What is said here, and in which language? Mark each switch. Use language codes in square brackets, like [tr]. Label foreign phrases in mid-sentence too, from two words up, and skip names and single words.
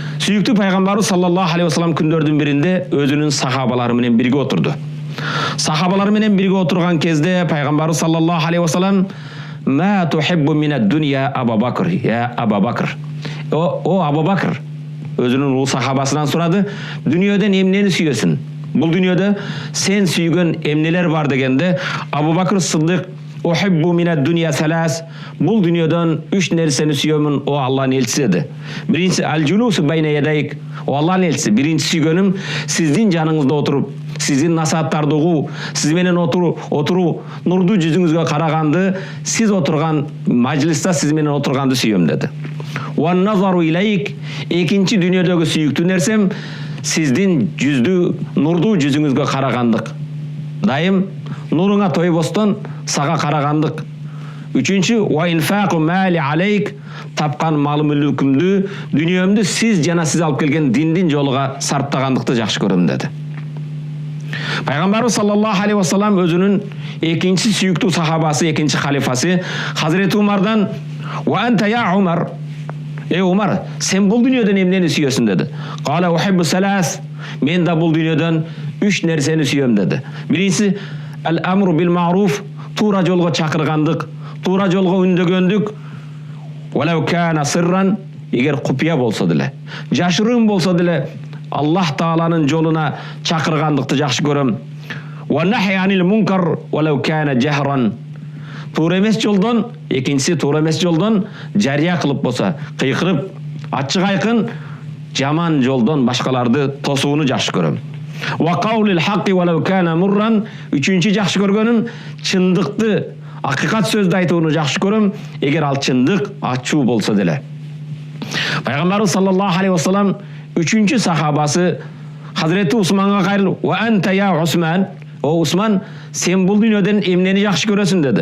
[ky] Sүйүктүү пайгамбарыбыз [ar] صلى الله عليه وسلم [ky] күндөрдүн биринде өзүнүн сахабалары менен бирге отурду. Сахабалары менен бирге отурган кезде пайгамбарыбыз [ar] صلى الله عليه وسلم "ما تحب من الدنيا أبو بكر، يا أبا بكر". [ky] О Абу Бакр, өзүнүн улуу сахабасынан сурады, "Дүйнөдөн эмнени сүйөсүң? Бул дүйнөдө сен сүйгөн эмнелер бар?" дегенде Абу Бакр Сыддык [ar] "أحب من الدنيا ثلاث". [ky] Бул дүйнөдөн 3 нерсени сүйөмүн, о Аллахтын элчиси деди. Биринчиси [ar] الجلوس بين يديك. [ky] О Аллахтын элчиси, биринчи сүйгөнүм сиздин жаныңызда отуруп, сиздин насааттарды угуу, сиз менен отуруу, нурдуу жүзүңүзгө караганды, сиз отурган мажлиста сиз менен отурганды сүйөм деди. [ar] والنظر إليك. [ky] Экинчи дүйнөдөгү сүйүктүү нерсем сиздин нурдуу жүзүңүзгө карагандык. Дайым нуруңа тойбостон сага карагандык. Үчүнчү [ar] وإنفاق مالي عليك. [ky] Тапкан мал-мүлкүмдү, дүйнөмдү сиз жана сиз алып келген диндин жолуга сарптагандыкты жакшы көрөм деди. Пайгамбарыбыз [ar] صلى الله عليه وسلم [ky] өзүнүн экинчи сүйүктүү сахабасы, экинчи халифасы Хазирети Умардан [ar] "وأنت يا عمر". [ky] Умар, сен бул дүйнөдөн эмнени сүйөсүң деди. [ar] قال أحب ثلاث. [ky] Мен да бул дүйнөдөн 3 нерсени сүйөм деди. Биринчиси [ar] الأمر بالمعروف, [ky] туура жолго чакыргандык, туура жолго үндөгөндүк. [ar] ولو كان سرا, [ky] эгер купуя болсо деле, жашыруун болсо деле Аллах Тааланын жолуна чакыргандыкты жакшы көрөм. [ar] والنهي عن المنكر ولو كان جهرا. [ky] Туура эмес жолдон, экинчиси туура эмес жолдон жарыя кылып болсо, кыйкырып, ачык айкын жаман жолдон башкаларды тосууну жакшы көрөм. [ar] وقول الحق ولو كان مرا. [ky] Үчүнчү жакшы көргөнүм чындыкты, акыйкат сөздү айтууну жакшы көрөм, эгер ал чындык, ачуу болсо деле. Пайгамбарыбыз [ar] صلى الله عليه وسلم [ky] үчүнчү сахабасы Хазирети Усманга кайрылып, [ar] "وأنت يا عثمان". [ky] О Усман, сен бул дүйнөдөн эмнени жакшы көрөсүң деди.